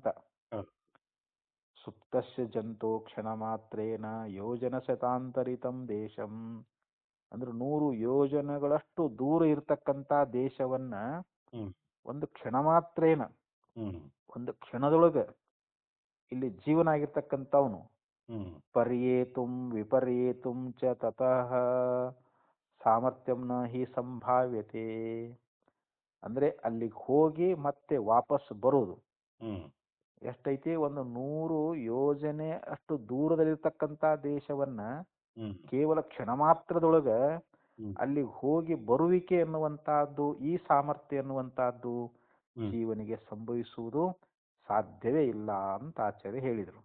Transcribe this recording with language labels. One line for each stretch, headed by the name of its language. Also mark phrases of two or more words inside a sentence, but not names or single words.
Sanskrit: ಸುಪ್ತಸ್ಯ ಜಂತೋ ಕ್ಷಣ ಮಾತ್ರೇನ ಯೋಜನ ಶತಾಂತರಿತಂ ದೇಶಂ,
Kannada: ಅಂದ್ರೆ 100 ಯೋಜನೆಗಳಷ್ಟು ದೂರ ಇರ್ತಕ್ಕಂತ ದೇಶವನ್ನ ಒಂದು
Sanskrit: ಕ್ಷಣ ಮಾತ್ರೇನ,
Kannada: ಒಂದು ಕ್ಷಣದೊಳಗ ಇಲ್ಲಿ ಜೀವನ ಆಗಿರ್ತಕ್ಕಂಥವನು
Sanskrit: ಪರ್ಯೇತುಂ ವಿಪರ್ಯೇತುಂ ಚ ತತಃ ಸಾಮರ್ಥ್ಯಂ ನ ಹಿ ಸಂಭಾವ್ಯತೆ.
Kannada: ಅಂದ್ರೆ ಅಲ್ಲಿಗೆ ಹೋಗಿ ಮತ್ತೆ ವಾಪಸ್ ಬರೋದು ಎಷ್ಟೈತಿ, ಒಂದು 100 ಯೋಜನೆ ಅಷ್ಟು ದೂರದಲ್ಲಿರ್ತಕ್ಕಂಥ ದೇಶವನ್ನ ಕೇವಲ ಕ್ಷಣ ಮಾತ್ರದೊಳಗ ಅಲ್ಲಿಗೆ ಹೋಗಿ ಬರುವಿಕೆ ಎನ್ನುವಂತಹದ್ದು, ಈ ಸಾಮರ್ಥ್ಯ ಎನ್ನುವಂತಹದ್ದು ಜೀವನಿಗೆ ಸಂಭವಿಸುವುದು ಸಾಧ್ಯವೇ ಇಲ್ಲ ಅಂತ ಆಚಾರ್ಯ ಹೇಳಿದರು.